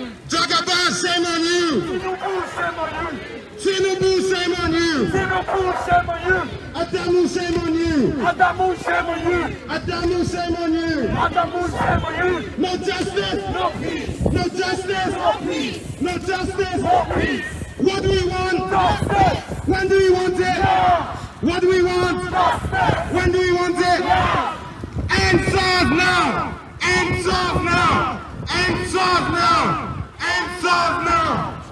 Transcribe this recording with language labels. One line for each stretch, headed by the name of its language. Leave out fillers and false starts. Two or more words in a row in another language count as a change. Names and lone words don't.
English: Jagaban, shame on you. Tinubu, shame on you. Tinubu, shame on you. Tinubu, shame on you. Adamu, shame on you. Adamu, shame on you. Adamu, shame on you. Adamu, shame on you. No justice. No peace. No justice. No peace. No justice. No peace. What do we want? Justice. When do we want it? Now. What do we want? Justice. When do we want it? Now. End SARS now. End SARS now. End SARS now. End SARS now.